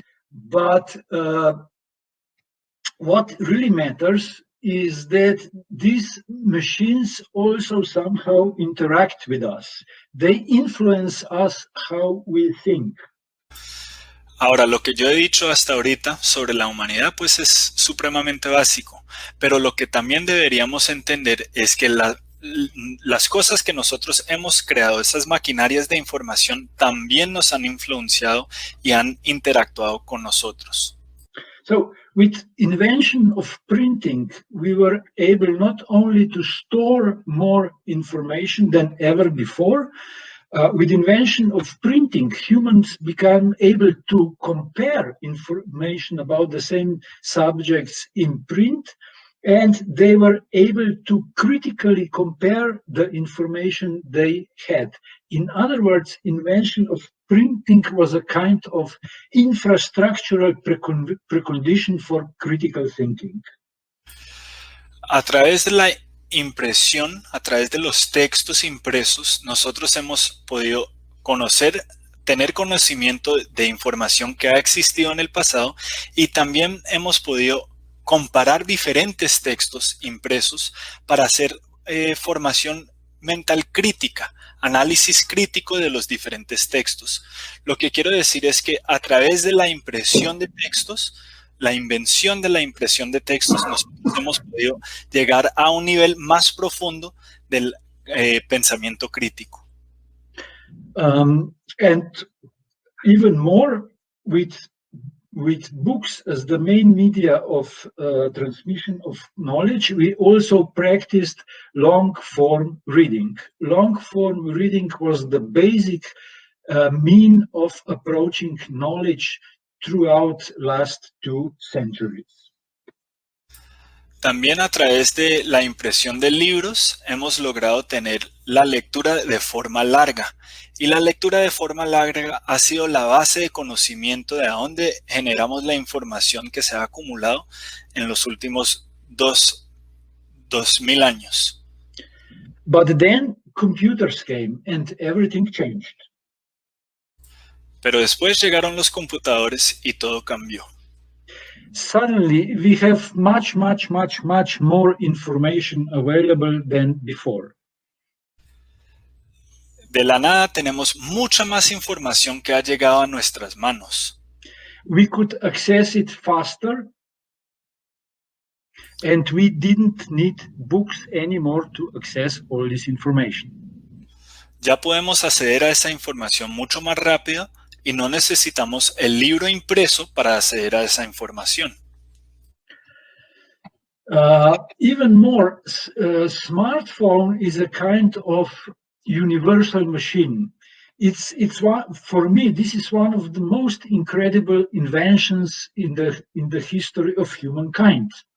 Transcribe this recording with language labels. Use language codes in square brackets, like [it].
[en] But what really matters is that these machines also somehow interact with us. They influence us how we think. [es] Ahora, lo que yo he dicho hasta ahorita sobre la humanidad pues es supremamente básico, pero lo que también deberíamos entender es que las cosas que nosotros hemos creado, esas maquinarias de información, también nos han influenciado y han interactuado con nosotros. [en] So, with invention of printing, we were able not only to store more information than ever before. With invention of printing, humans became able to compare information about the same subjects in print, and they were able to critically compare the information they had. In other words, invention of printing was a kind of infrastructural precondition for critical thinking. [es] A través de la impresión, a través de los textos impresos, nosotros hemos podido tener conocimiento de información que ha existido en el pasado y también hemos podido comparar diferentes textos impresos para hacer formación mental crítica, análisis crítico de los diferentes textos. Lo que quiero decir es que a través de la impresión de textos, la invención de la impresión de textos, nosotros hemos podido llegar a un nivel más profundo del pensamiento crítico. [en] And even more, with books as the main media of transmission of knowledge, we also practiced long-form reading. Long-form reading was the basic mean of approaching knowledge throughout last 2 centuries. [es] También a través de la impresión de libros hemos logrado tener la lectura de forma larga. Y la lectura de forma larga ha sido la base de conocimiento de dónde generamos la información que se ha acumulado en los últimos 2000 años. [en] But then computers came and everything changed. [es] Pero después llegaron los computadores y todo cambió. [en] Suddenly, we have much more information available than before. [es] de la nada tenemos mucha más información que ha llegado a nuestras manos. [en] We could access it faster, and we didn't need books anymore to access all this information. [es] Ya podemos acceder a esa información mucho más rápido y no necesitamos el libro impreso para acceder a esa información. [en] Even more, smartphone is a kind of universal machine. It's one, for me, this is one of the most incredible inventions in the history of humankind.